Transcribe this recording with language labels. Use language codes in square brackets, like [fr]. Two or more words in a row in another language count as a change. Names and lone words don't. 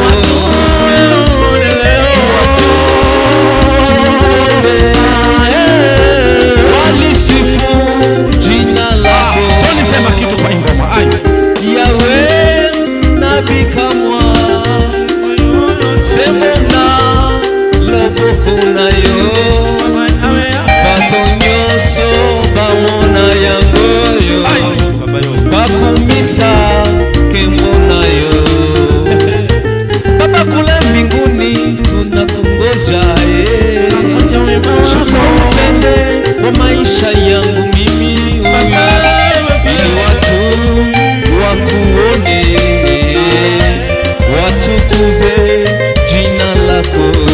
[sw] Watu waone leo. Watu waone. Walisifu jina lako. Tony, sema kitu kwa ingoma. Ai. Yahweh, nabii kamwa. Sema na lobo kunayo. [ln] Bato nyonso bamona yango yo. Ai. Bakumisa kembo na yo. [sw] Baba kule mbinguni tunakungoja, eh. Shuka utende kwa maisha yangu mimi, ili watu wakuone, watukuze jina lako.